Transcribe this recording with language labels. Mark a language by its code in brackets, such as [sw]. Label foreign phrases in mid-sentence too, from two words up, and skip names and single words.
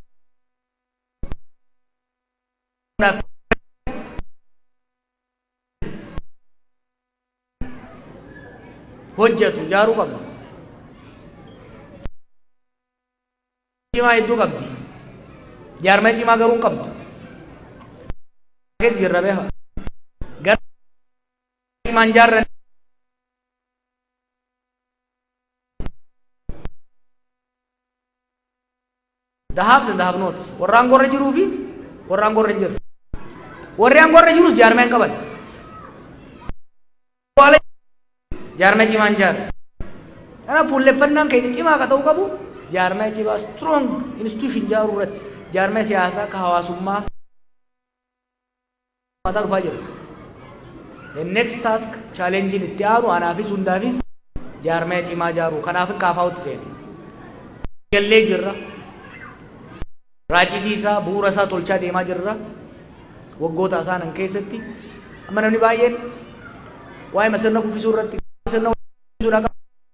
[om] Hojjetu jaaruu qabna. Cimaa hedduu qabdi. Jaarmaya cimaa garuu hin qabdu. Keessa jirra beekaa. Gara cimaan jaarran [en] the haves and the have nots. [om] Warra aangorra jiruu fi warra aangorra hin jirre. Warri aangorra jirus jaarmaya hin qaban. Jaarmaya cimaan jaarra. Kanaaf fuulleffannaan keenya cimaa akka ta'uu qabu jaarmaya cimaa [en] strong institution [om] jaaruu irratti jaarmaya siyaasaa ka hawaasummaa mataa dhufaa jira. [en] The next task challenge [om] itti aanu anaafis hundaafis jaarmaya cimaa jaaruu kanaaf kaafaa'utti seene. Gallee jirra. Raacitii isaa bu'uura isaa tolchaa deemaa jirra. Waggoota isaanan keessatti amma namni baay'een waa'ee masirna kuffisuu irratti sirna kuffisuudha qaba.